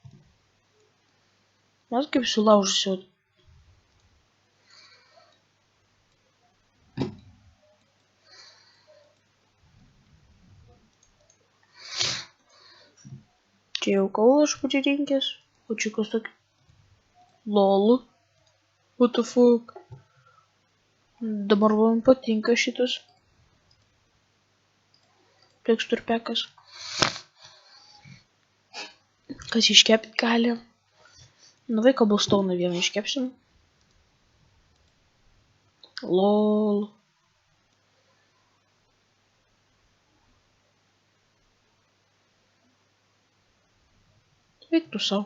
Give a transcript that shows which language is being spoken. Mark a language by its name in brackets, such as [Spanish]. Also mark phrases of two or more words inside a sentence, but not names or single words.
[Lithuanian] Mat kaip sulaužusiu. Čia jau kaulas aš pasirinkęs. O čia kas tokio. [English] Lol. What the fuck. [Lithuanian] Dabar man patinka šitas tekstur packas. Kas iškepti gali. Vai cobblestone vieną iškepsim. Lol. Eik tu savo.